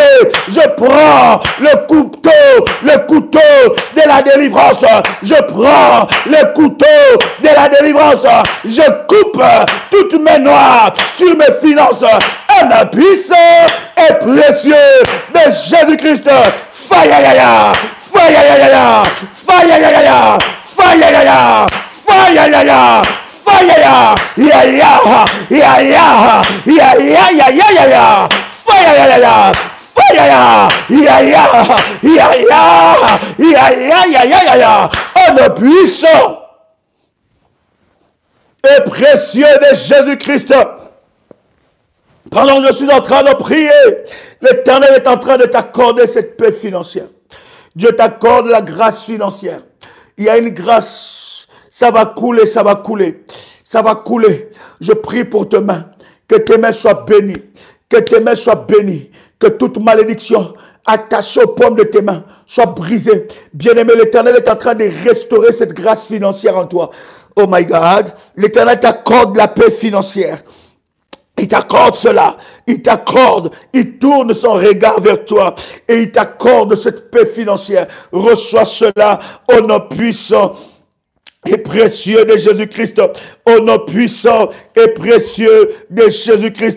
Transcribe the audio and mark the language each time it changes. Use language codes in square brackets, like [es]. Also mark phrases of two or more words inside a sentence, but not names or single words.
[fr] Je prends le couteau de la délivrance. Je prends le couteau de la délivrance. Je coupe toutes mes noix sur mes finances. Un puissant et précieux de Jésus-Christ. Fayayaya, fayayaya, fayayaya, fayayaya, fayayaya. Fire, ya ya, ya ya, ya ya ya ya ya ya, fire ya ya, fire ya, ya ya, ya ya, ya ya ya ya ya ya, un puissant et précieux de Jésus-Christ. Pendant que je suis en train de prier, l'Éternel est en train de t'accorder cette paix financière. Dieu t'accorde la grâce financière. Il y a une grâce. Ça va couler, ça va couler. Ça va couler. Je prie pour tes mains. Que tes mains soient bénies. Que tes mains soient bénies. Que toute malédiction attachée aux paumes de tes mains soit brisée. Bien-aimé, l'Éternel est en train de restaurer cette grâce financière en toi. [en] Oh my God. [fr] L'Éternel t'accorde la paix financière. Il t'accorde cela, il t'accorde, il tourne son regard vers toi et il t'accorde cette paix financière. Reçois cela au nom puissant et précieux de Jésus-Christ, au nom puissant et précieux de Jésus-Christ.